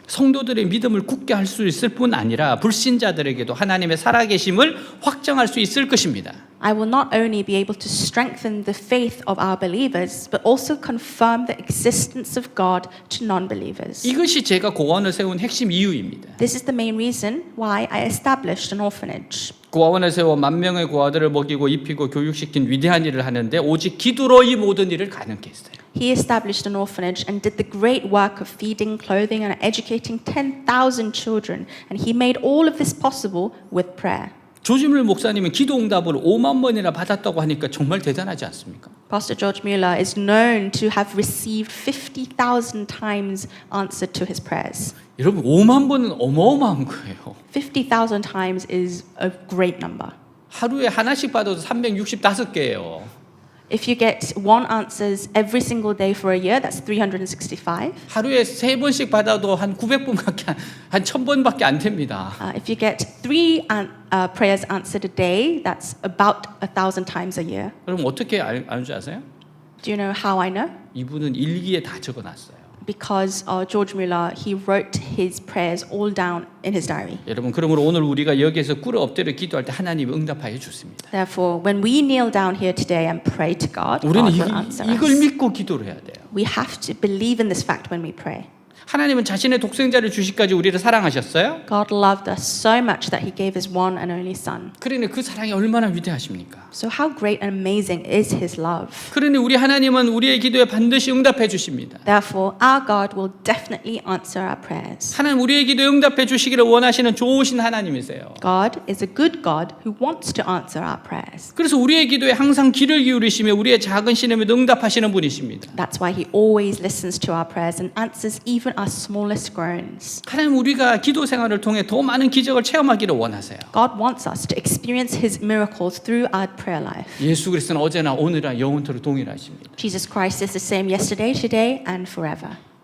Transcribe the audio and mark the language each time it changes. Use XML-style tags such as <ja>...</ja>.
<ko>성도들의 믿음을 굳게 할 수 있을 뿐 아니라 불신자들에게도 하나님의 살아계심을 확정할 수 있을 것입니다.</ko> <en>I will not only be able to strengthen the faith of our believers, but also confirm the existence of God to non-believers.</en> <ko>이것이 제가 고아원을 세운 핵심 이유입니다.</ko> <en>This is the main reason why I established an orphanage.</en> <ko>고아원을 세워 10,000명의 고아들을 먹이고 입히고 교육시킨 위대한 일을 하는데 오직 기도로 이 모든 일을 가능케 했어요.</ko> <en>He established an orphanage and did the great work of feeding, clothing, and educating 10,000 children. And he made all of this possible with prayer.</en> <ko>조지물 목사님은 기도 응답을 5만 번이나 받았다고 하니까 정말 대단하지 않습니까?</ko> <en>Pastor George Mueller is known to have received 50,000 times answered to his prayers.</en> <ko>여러분 5만 번은 어마어마한 거예요.</ko> <en>50,000 times is a great number.</en> <ko>하루에 하나씩 받아도 365개예요.</ko> <en>If you get one answers every single day for a year, that's 365.</en> <ko>하루에 3번씩 받아도 한 900번밖에 한 1,000번밖에 안 됩니다.</ko> <en>If you get three prayers answered a day, that's about 1,000 times a year.</en> <ko>그럼 어떻게 알지 아세요?</ko> <en>Do you know how I know?</en> <ko>이분은 일기에 다 적어놨어요.</ko> <en>Because George Mueller, he wrote his prayers all down in his diary.</en> <ko>여러분 그러므로 오늘 우리가 여기에서 꿇어 엎드려 기도할 때 하나님이 응답하여 주십니다.</ko> <en>Therefore, when we kneel down here today and pray to God,</en> <ko>우리는</ko> <en>God will answer</en> <ko>이걸</ko> <en>us.</en> <ko>믿고 기도를 해야 돼요.</ko> <en>We have to believe in this fact when we pray.</en> <ko>하나님은 자신의 독생자를 주시까지 우리를 사랑하셨어요.</ko> <en>God loved us so much that He gave His one and only Son.</en> <ko>그러니 그 사랑이 얼마나 위대하십니까?</ko> <en>So how great and amazing is His love?</en> <ko>그러니 우리 하나님은 우리의 기도에 반드시 응답해 주십니다.</ko> <en>Therefore, our God will definitely answer our prayers.</en> <ko>하나님 우리의 기도에 응답해 주시기를 원하시는 좋으신 하나님이세요.</ko> <en>God is a good God who wants to answer our prayers.</en> <ko>그래서 우리의 기도에 항상 귀를 기울이시며 우리의 작은 신음에도 응답하시는 분이십니다.</ko> <en>That's why He always listens to our prayers and answers even our smallest groans.</en> <ko>하나님 우리가 기도 생활을 통해 더 많은 기적을 체험하기를 원하세요.</ko> <en>God wants us to experience His miracles through our prayer life.</en> <ko>예수 그리스도는 어제나 오늘이나 영원토록 동일하십니다.</ko> <en>Jesus Christ is the same yesterday, today, and forever.</en>